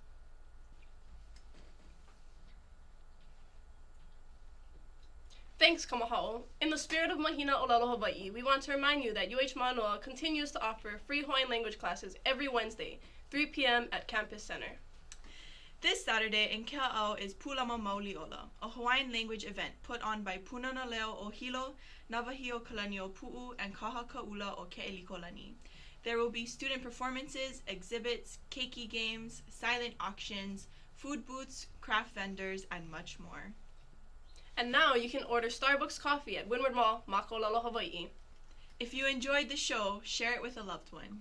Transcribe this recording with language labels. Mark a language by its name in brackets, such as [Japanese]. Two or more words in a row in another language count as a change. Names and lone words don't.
[English] Thanks, Kamahao. In the spirit of Mahina Olelo Hawaii, we want to remind you that UH Manoa continues to offer free Hawaiian language classes every Wednesday, 3 p.m. at Campus Center. This Saturday in Kea'au is Pulama Mauliola, a Hawaiian language event put on by Punana Leo o Hilo, Navahio Kalanio Pu'u, and Kaha Ka'ula o Ke'elikolani. There will be student performances, exhibits, keiki games, silent auctions, food booths, craft vendors, and much more. And now you can order Starbucks coffee at Windward Mall, Makololo, Hawaii. If you enjoyed the show, share it with a loved one.